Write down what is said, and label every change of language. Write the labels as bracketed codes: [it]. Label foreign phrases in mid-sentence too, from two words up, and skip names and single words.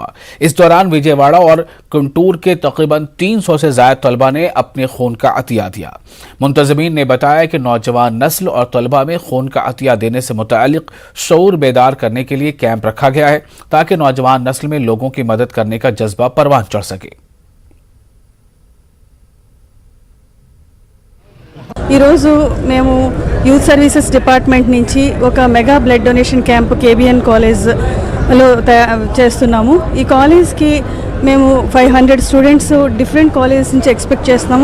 [ur] اس دوران وجے واڑہ اور کنٹور کے تقریباً 300 سے زائد طلبہ نے اپنے خون کا عطیہ دیا۔ منتظمین نے بتایا کہ نوجوان نسل اور طلبہ میں خون کا عطیہ دینے سے متعلق شعور بیدار کرنے کے لیے کیمپ رکھا گیا ہے تاکہ نوجوان نسل میں لوگوں کی مدد کرنے کا جذبہ پروان چڑھ سکے۔ [te] ఈరోజు మేము [en] Youth Services Department [te] నుంచి ఒక [en] mega blood donation camp [te] KBN కాలేజ్లో చేస్తున్నాము। ఈ కాలేజ్కి మేము 500 [en] students different colleges [te] నుంచి ఎక్స్పెక్ట్ చేస్తున్నాము।